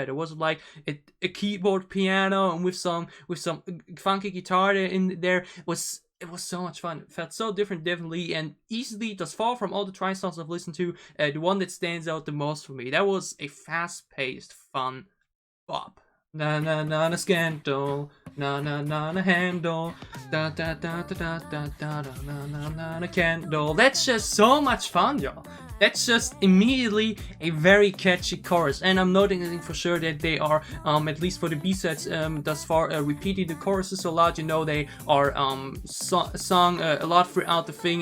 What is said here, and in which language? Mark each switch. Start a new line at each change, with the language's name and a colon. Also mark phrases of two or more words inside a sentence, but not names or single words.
English: There was like a keyboard piano and with some funky guitar in there. It was so much fun. It felt so different, definitely, and easily, thus far from all the Twice songs I've listened to, the one that stands out the most for me. That was a fast-paced, fun bop. Na na na na scandal, na na na na handle, da da da da da da da da na na na na candle. That's just so much fun, y'all. That's just immediately a very catchy chorus, and I'm noticing for sure that they are, at least for the B-sides, thus far, repeating the choruses a lot. You know, they are sung a lot throughout the thing.